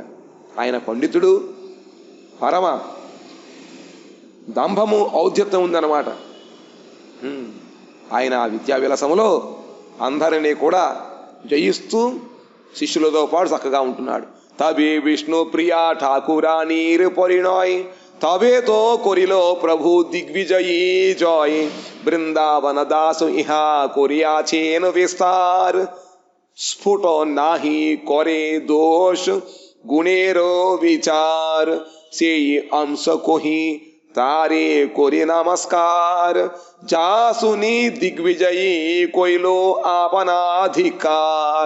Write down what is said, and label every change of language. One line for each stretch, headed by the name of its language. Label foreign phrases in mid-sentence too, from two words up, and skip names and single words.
Telugu: ఆయన పండితుడు, పరమ దంభము ఔద్యత్వం ఉందన్నమాట. ఆయన ఆ విద్యా విలాసములో అందరినీ కూడా జయిస్తూ శిష్యులతో పాటు చక్కగా ఉంటున్నాడు.
Bangla: তবে বিষ্ণু প্রিয়া ঠাকুরানীর পরিণয়, তবে তো করিল প্রভু দিগ্বিজয়ী জয়, বৃন্দাবন দাস ইহা করিয়াছেন বিস্তার, স্ফুট নাহি করে দোষ গুণের বিচার, সেই অংশ কহি তারে করি নমস্কার, যা শুনি দিগ্বিজয়ী কইল আপনাধিকার।